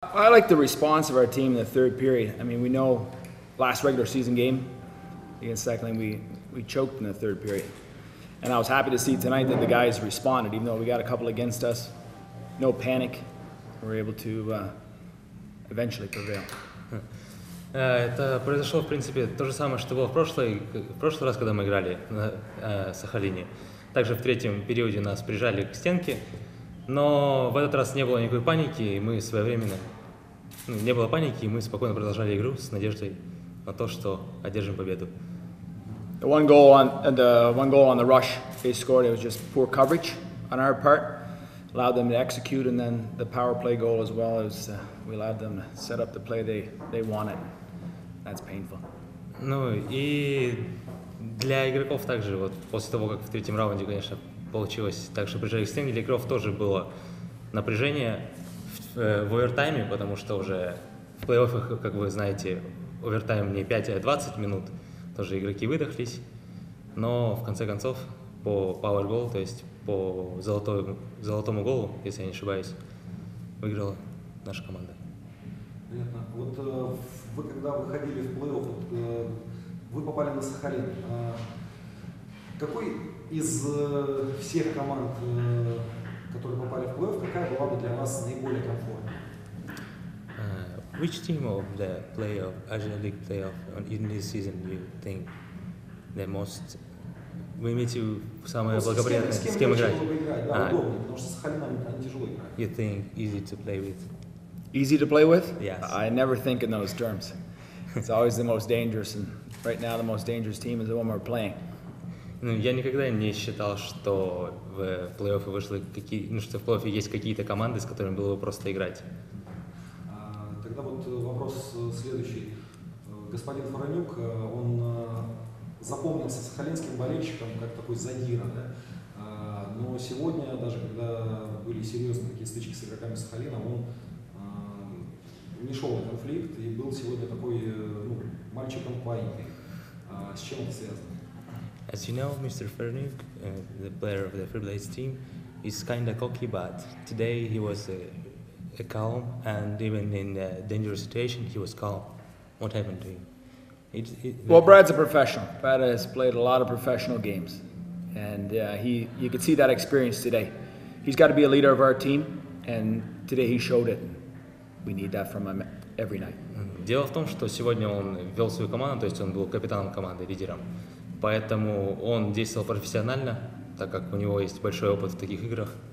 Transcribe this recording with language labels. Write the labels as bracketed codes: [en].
[en] I like the response of our team in the third period. I mean, we know last regular season game against Sakhalin, we choked in the third period. And I was happy to see tonight that the guys responded, even though we got a couple against us. No panic. We were able to eventually prevail. [ru] Это произошло, в принципе, то же самое, что было в прошлый раз, когда мы играли на Сахалине. Также в третьем периоде нас прижали к стенке, но в этот раз не было никакой паники, и мы своевременно... не было паники, и мы спокойно продолжали игру с надеждой на то, что одержим победу. [en] The one goal on the rush they scored, it was just poor coverage on our part. Allowed them to execute, and then the power play goal as well as we allowed them to set up the play they wanted. That's painful. [ru] Ну и для игроков также, вот после того, как в третьем раунде, конечно, получилось так, что прижали к стенке, для игроков тоже было напряжение в овертайме, потому что уже в плей-оффах, как вы знаете, овертайм не 5, а 20 минут, тоже игроки выдохлись, но в конце концов по [en] power goal, [ru] то есть по золотому голу, если я не ошибаюсь, выиграла наша команда. Понятно. Вот вы когда выходили в плей-офф, вы попали на Сахалин. Какой из всех команд, которые попали в плей-офф, какая была бы для вас наиболее комфортной? [en] Which team of the playoff, Asian League playoff in this season you think the most? [ru] Вы имеете самое благоприятное, с кем играть? Да, удобнее, потому что с Сахалином они тяжело играют. [en] You think easy to play with? Easy to play with? Yes. I never think in those terms. It's always the most dangerous, and right now the most dangerous team is the one we're playing. [ru] Ну, я никогда не считал, что в плей-оффе что в плей-оффе есть какие-то команды, с которыми было бы просто играть. Тогда вот вопрос следующий. Господин Фаранюк, он запомнился сахалинским болельщикам как такой задира, да? Но сегодня, даже когда были серьезные такие стычки с игроками Сахалина, он не шел на конфликт и был сегодня такой мальчиком паинькой. С чем это связано? [en] As you know, Mr. Faranuk, the player of the Freeblades team, is kind of cocky, but today he was calm, and even in a dangerous situation, he was calm. What happened to him? Well, Brad's a professional. Brad has played a lot of professional games, and you could see that experience today. He's got to be a leader of our team, and today he showed it. We need that from him every night. [ru] Дело в том, что сегодня он вел свою команду, то есть он был капитаном команды, лидером. Поэтому он действовал профессионально, так как у него есть большой опыт в таких играх.